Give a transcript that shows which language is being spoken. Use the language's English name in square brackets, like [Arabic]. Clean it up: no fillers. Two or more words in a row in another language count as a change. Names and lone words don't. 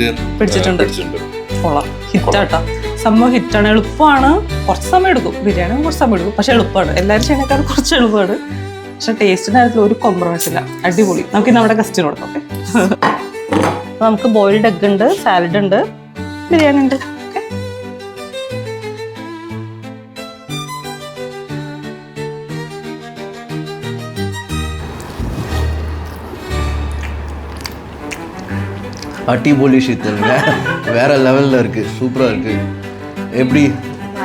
[Malayalam] പിടിച്ചിട്ടുണ്ട്. കൊള്ളാം, ഹിറ്റാട്ടോ, സംഭവം ഹിറ്റാണ്. എളുപ്പമാണ്, കുറച്ച് സമയം എടുക്കും. ബിരിയാണി കുറച്ച് സമയം എടുക്കും, പക്ഷെ എളുപ്പമാണ്. എല്ലാവരും ചെയ്യണേക്കാൾ കുറച്ച് എളുപ്പമാണ്. പക്ഷെ ടേസ്റ്റിന്റെ കാര്യത്തിൽ ഒരു കോംപ്രമൈസ് ഇല്ല, അടിപൊളി. നമുക്ക് നമ്മുടെ ഗസ്റ്റിന് കൊടുക്കാം. ഓക്കെ, നമുക്ക് [English] boiled egg [Malayalam] ഉണ്ട്, സാലഡ് ഉണ്ട്, ബിരിയാണി ഉണ്ട്. ഓക്കെ, [Tamil] அடிபொலி ஷீத்தல் வேற லெவலில் இருக்கு, சூப்பராக இருக்கு. எப்படி